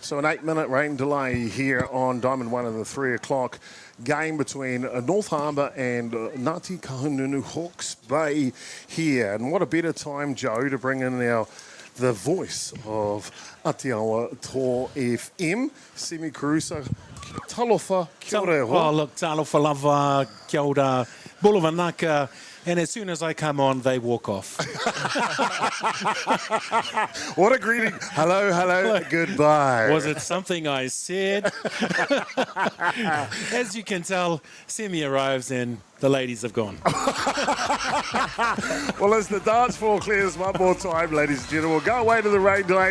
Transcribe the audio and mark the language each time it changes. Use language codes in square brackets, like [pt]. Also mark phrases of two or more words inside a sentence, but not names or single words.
[en] So an 8-minute rain delay here on Diamond 1 in the 3 o'clock game between North Harbour and Ngāti Kahungunu Hawke's Bay here. And what a better time, Joe, to bring in the voice of Atiawa Toa FM, Semi Caruso. Talofa, [mi] kia ora. [en] Oh, look, [sm] talofa lava, [mi] kia ora, [fj] bulava naka. [en] And as soon as I come on, they walk off. What a greeting. Hello, hello, goodbye. Was it something I said? As you can tell, Semi arrives and the ladies have gone. Well, as the dance floor clears one more time, ladies and gentlemen, we'll go away to the rain delay.